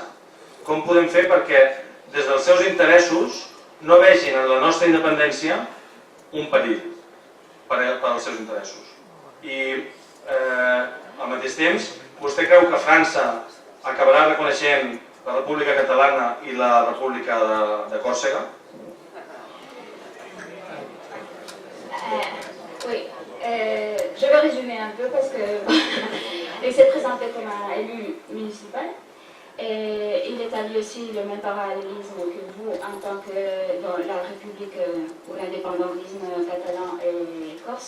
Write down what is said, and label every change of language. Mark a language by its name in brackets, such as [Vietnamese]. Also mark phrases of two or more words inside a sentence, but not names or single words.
[Catalan] Com podem fer perquè des dels seus interessos no vegin en la nostra independència un perill per als seus interessos? I al mateix temps, vostè creu que França acabarà reconeixent la República Catalana i la República de Còrsega? [French] Oui, je vais résumer un peu parce qu'il s'est présenté comme un élu municipal. Et il établit aussi le même parallélisme que vous en tant que dans la République ou l'indépendantisme catalan et corse.